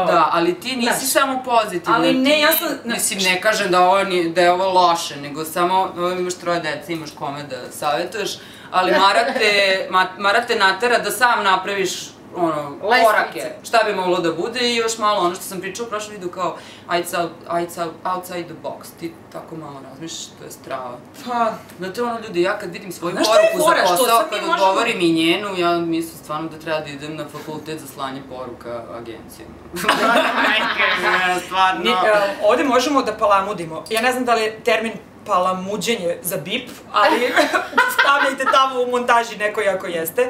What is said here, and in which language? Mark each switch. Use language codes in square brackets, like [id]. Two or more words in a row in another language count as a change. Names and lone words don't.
[sr] Da, ali ti nisi samo pozitivna. Ali ne, ja sam... Mislim, ne kažem da je ovo loše, nego samo imaš 3 dece, imaš kome da savjetuješ, ali Mara te natera da sam napraviš korake, šta bi moglo da bude i još malo ono što sam pričala u prošlom videu kao [en] outside the box, [sr] ti tako malo razmišljaš, to je strava. Pa... Znate ono ljudi, ja kad vidim svoju poruku za posao, kad odgovorim i njenu, ja mislim stvarno da treba da idem na fakultet za slanje poruka agencijama. Stvarno. Ovde možemo da palamudimo, ja ne znam da li je termin palamuđenje za bip, ali stavljajte tamo u montaži nekoj ako jeste.